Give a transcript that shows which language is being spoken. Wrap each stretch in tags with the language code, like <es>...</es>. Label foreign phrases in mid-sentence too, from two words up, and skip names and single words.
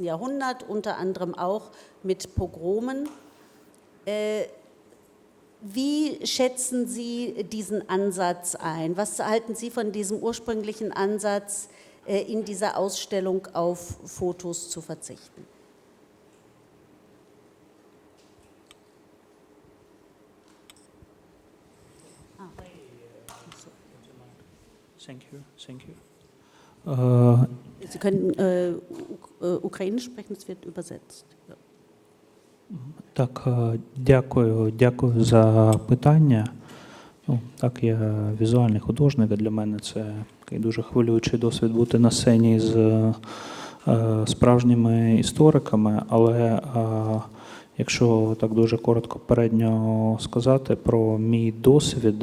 <de>Jahrhundert, unter anderem auch mit Pogromen. Wie schätzen Sie diesen Ansatz ein? Was halten Sie von diesem ursprünglichen Ansatz, in dieser Ausstellung auf Fotos zu verzichten?</de> <en>Thank you.</en> <de>Sie können Ukrainisch sprechen, es wird übersetzt. Ja.</de> <uk>Так, дякую за питання. Так, я візуальний художник, а для мене це такий дуже хвилюючий досвід бути на сцені з справжніми істориками, але якщо так дуже коротко передньо сказати про мій досвід</uk>